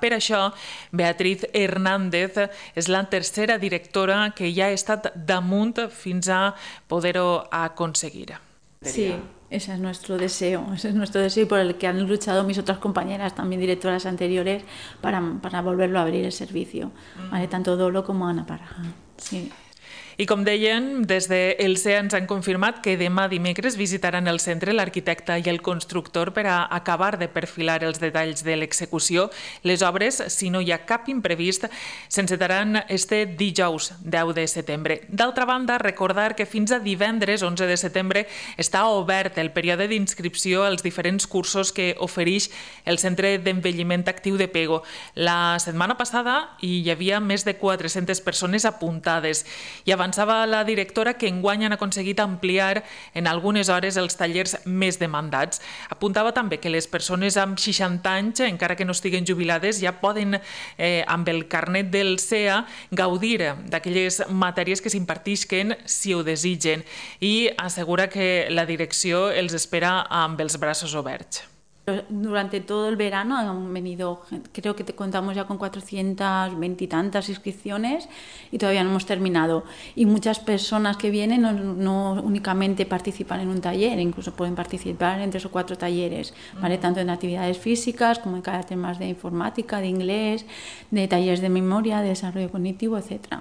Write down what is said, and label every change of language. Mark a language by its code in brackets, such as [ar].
[ca] Per això, Beatriz Hernández és la tercera directora que ja ha estat damunt fins a poder-ho aconseguir. [es] Sí, ese es nuestro deseo. Ese es nuestro deseo por el que han luchado mis otras compañeras, también directoras anteriores, para volverlo a abrir el servicio. Vale, tanto Dolo como Ana Parra. Sí. [ca] I com deien, des del CEA ens han confirmat que demà dimecres visitaran el centre l'arquitecte i el constructor per a acabar de perfilar els detalls de l'execució. Les obres, si no hi ha cap imprevist, s'encetaran este dijous 10 de setembre. D'altra banda, recordar que fins a divendres 11 de setembre està obert el període d'inscripció als diferents cursos que ofereix el Centre d'Envelliment Actiu de Pego. La setmana passada hi havia més de 400 persones apuntades i avançava la directora que enguany han aconseguit ampliar en algunes hores els tallers més demandats. Apuntava també que les persones amb 60 anys, encara que no estiguin jubilades, ja poden, amb el carnet del CEA, gaudir d'aquelles matèries que s'impartisquen si ho desitgen. I assegura que la direcció els espera amb els braços oberts. [es] Durante todo el verano han venido, creo que te contamos ya con 420 y tantas inscripciones y todavía no hemos terminado. Y muchas personas que vienen no únicamente participan en un taller, incluso pueden participar en tres o cuatro talleres, ¿vale? Tanto en actividades físicas como en carácter más de informática, de inglés, de talleres de memoria, de desarrollo cognitivo, etcétera.